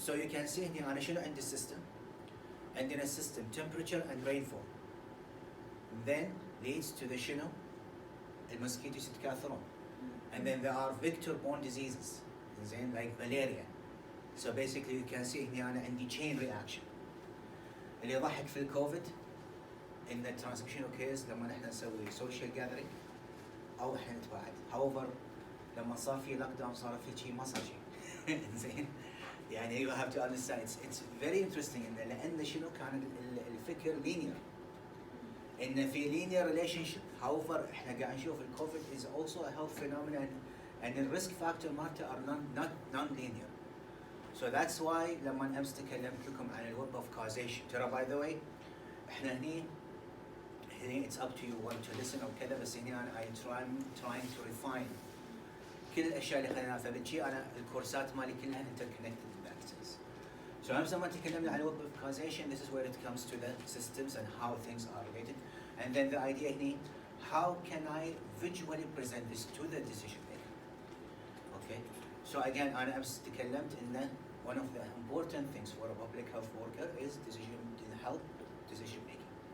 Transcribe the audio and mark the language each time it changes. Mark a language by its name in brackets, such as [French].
[English] So you can see here [Arabic] أنا شنو عندي [English] system. عندنا system temperature and rainfall. Then leads to the شنو المosquitoes [Arabic] يتكاثرون. [English] And then there are vector-borne diseases. زين like malaria. So basically you can see here [Arabic] أنا عندي [English] chain reaction. [Arabic] اللي يضحك في الكوفيد [English] in the transmission occurs [Arabic] لما نحن نسوي [English] social gathering [Arabic] أو إحنا نتباعد. However لما صار في lockdown صار في شيء ما صار شيء. زين يعني [English] you have to understand it's very interesting [Arabic] إن لأن شنو كان الفكر linear. [English] إن في linear relationship. However [Arabic] إحنا قاعد نشوف الكوفيد [English] is also a health phenomenon and the risk factor مالته are not non-linear. [Arabic] So that's why لما أمس تكلمت لكم عن الweb of causation. ترى [English] by the way إحنا هني it's up to you want to listen [Arabic] أو كذا بس هني أنا [English] trying to refine [Arabic] كل الأشياء اللي خليناها فبالشي أنا الكورسات مالي كلها [English] interconnected practices. So [Arabic] أمس لما تكلمنا عن [English] web of causation this is where it comes to the systems and how things are related and then the idea هني how can I visually present this to the decision maker. Okay, so again [Arabic] أنا أمس تكلمت إن [English] one of the important things for a public health worker is help decision making.